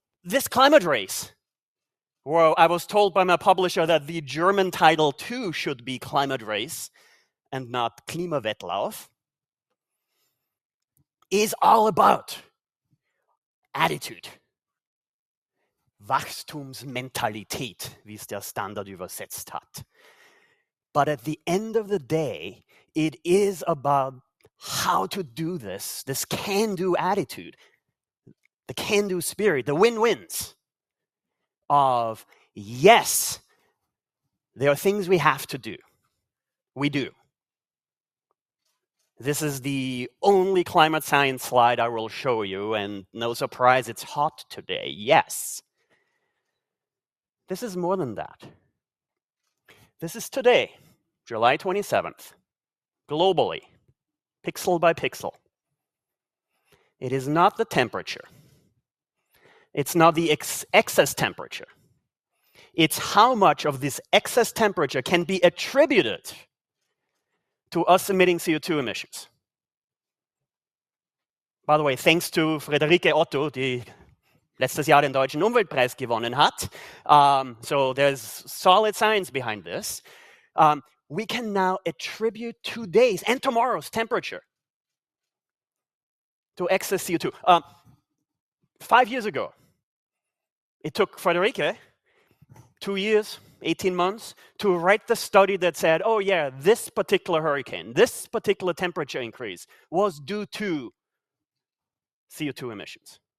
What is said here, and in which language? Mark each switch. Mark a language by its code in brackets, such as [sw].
[en] This climate race, well, I was told by my publisher that the German title too should be Climate Race and not Klimawettlauf, is all about attitude. [de] Wachstumsmentalität, wie es der Standard übersetzt hat. [en] But at the end of the day, it is about how to do this can-do attitude, the can-do spirit, the win-wins of, yes, there are things we have to do. We do. This is the only climate science slide I will show you, and no surprise, it's hot today. Yes. This is more than that. This is today, July 27th, globally, pixel by pixel. It is not the temperature. It's not the excess temperature. It's how much of this excess temperature can be attributed to us emitting CO2 emissions. By the way, thanks to Friederike Otto, [de] die letztes Jahr den Deutschen Umweltpreis gewonnen hat. [en] So there's solid science behind this. We can now attribute today's and tomorrow's temperature to excess CO2. 5 years ago, it took Friederike 2 years, 18 months, to write the study that said, oh yeah, this particular hurricane, this particular temperature increase was due to CO2 emissions.